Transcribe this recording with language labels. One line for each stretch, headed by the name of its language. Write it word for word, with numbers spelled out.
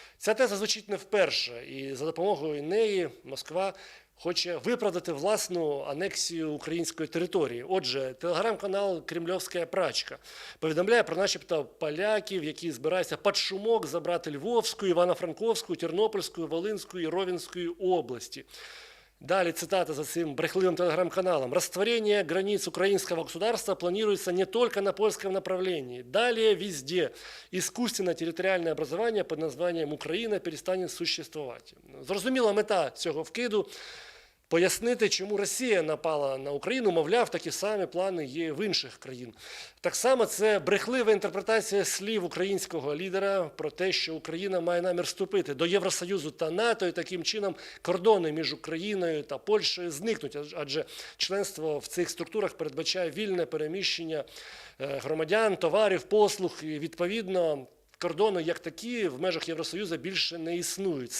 Ukrainian: Ця теза звучить не вперше, і за допомогою неї Москва хоче виправдати власну анексію української території. Отже, телеграм-канал «Кремльовська прачка» повідомляє про начебто поляків, які збираються під шумок забрати Львовську, Івано-Франківську, Тернопільську, Волинську і Ровенську області.
Russian: Далее цитата за своим брехливым телеграм-каналом. «Растворение границ украинского государства планируется не только на польском направлении. Далее везде искусственное территориальное образование под названием «Украина» перестанет существовать».
Ukrainian: Зрозуміла мета цього вкиду – пояснити, чому Росія напала на Україну, мовляв, такі самі плани є в інших країн. Так само це брехлива інтерпретація слів українського лідера про те, що Україна має намір вступити до Євросоюзу та НАТО, і таким чином кордони між Україною та Польщею зникнуть, адже членство в цих структурах передбачає вільне переміщення громадян, товарів, послуг, і відповідно кордони як такі в межах Євросоюзу більше не існують.